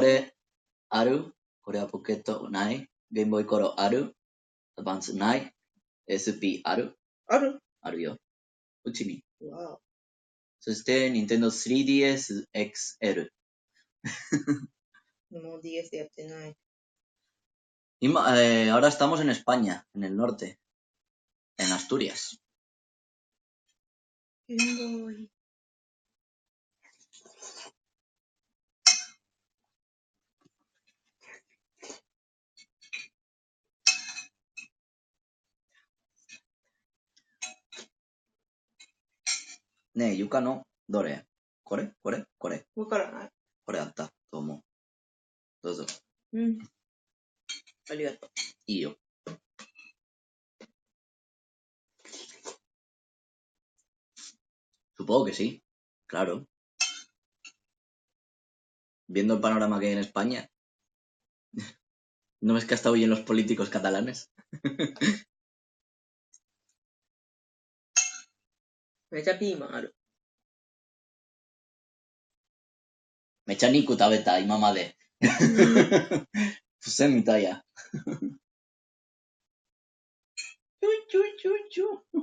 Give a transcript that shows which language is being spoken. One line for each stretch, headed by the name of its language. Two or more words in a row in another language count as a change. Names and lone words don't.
Japanese: これ、ある？これはポケットない？ゲームボーイコロある？アドバンスない？ SP あるある？あるよ。うちに。わお。そして、Nintendo 3DS XL。もう DS やってない。
Spanish: Ahora estamos en España, en el norte, en Asturias.
Japanese: すごい。ねえ、床の、どれこれわからない。これあったと思う。どうぞ。うん。ありがとう。
Spanish: いいよ。Supongo que sí, claro. Viendo el panorama que hay en España, ¿no ves que hasta hoy en los políticos catalanes?
Japanese: めちゃピーマンある。めちゃ肉食べた、今まで。付箋みたいや。ちょいちょいちょいちょい。